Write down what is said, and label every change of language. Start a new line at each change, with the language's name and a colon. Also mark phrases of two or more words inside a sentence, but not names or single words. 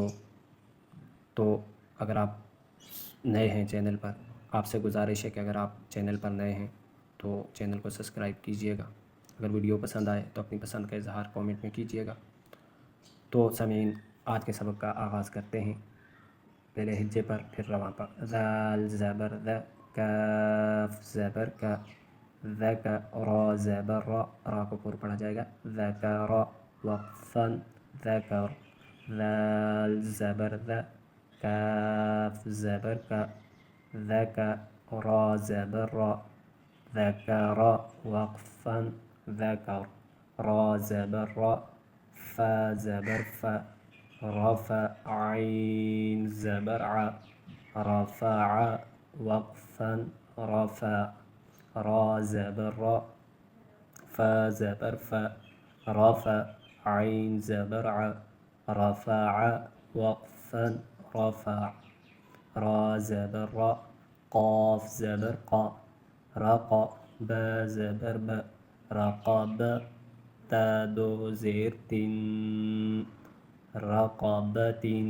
Urdu: تو اگر آپ نئے ہیں چینل پر، آپ سے گزارش ہے کہ اگر آپ چینل پر نئے ہیں تو چینل کو سبسکرائب کیجئے گا۔ اگر ویڈیو پسند آئے تو اپنی پسند کا اظہار کامنٹ میں کیجئے گا۔ تو سامعین، آج کے سبق کا آغاز کرتے ہیں، پہلے ہجے پر پھر رواں پر۔ ذال زبر ذ، کاف زبر کا، ذکر، را زبر را، را کو پر پڑھا جائے گا، ذکر، وقفا ذکر، ذال زبر ذ، کاف زبر کا، ذکر، را زبر را، ذکر، وقفا ذکر، را زبر را، فا زبر فا، رفع، عین زبر ع، رفع، وقفا رفع، را زبر را، فا زبر فا، رفع، عین زبر ع، رفع، وقفا رفع، را زبر را، قاف زبر قا، رقا، با زبر با، رقب، تا دو زیر تن، رقبت۔